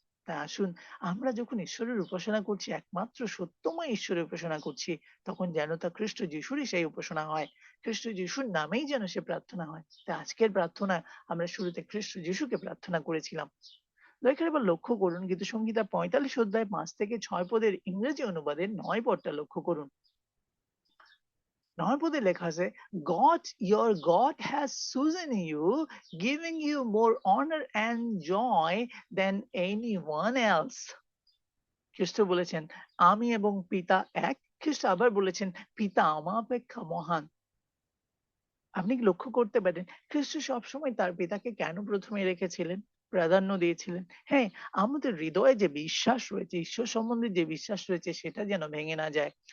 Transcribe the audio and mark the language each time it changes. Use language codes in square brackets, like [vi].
[bn] তাই আসুন আমরা যখন ঈশ্বরের উপাসনা করছি, একমাত্র সত্যময় ঈশ্বরের উপাসনা করছি, তখন যেন তা খ্রিস্ট যিশুরই সেই উপাসনা হয়। খ্রিস্ট যিশুর নামেই যেন সে প্রার্থনা হয়। তাই আজকের প্রার্থনায় আমরা শুরুতে খ্রিস্ট যিশুকে প্রার্থনা করেছিলাম। দয়া করে এবার লক্ষ্য করুন গীতসংহিতা ৪৫ অধ্যায় ৫ থেকে ৬ পদের ইংরেজি অনুবাদের ৯ পদটা লক্ষ্য করুন। ৯ পদে লেখা আছে, [en] God, your God has chosen you, giving you more honor and joy than anyone else. [bn] খ্রিস্ট বলেছেন, আমি এবং পিতা এক। খ্রিস্ট আবার বলেছেন, পিতা আমা অপেক্ষা মহান। আপনি কি লক্ষ্য করতে পারেন খ্রিস্ট সবসময় তার পিতাকে কেন প্রথমে রেখেছিলেন, প্রাধান্য দিয়েছিলেন? হ্যাঁ, আমাদের হৃদয়ে যে বিশ্বাস রয়েছে, ঈশ্বর সম্বন্ধে যে বিশ্বাস রয়েছে সেটা যেন ভেঙে না যায়।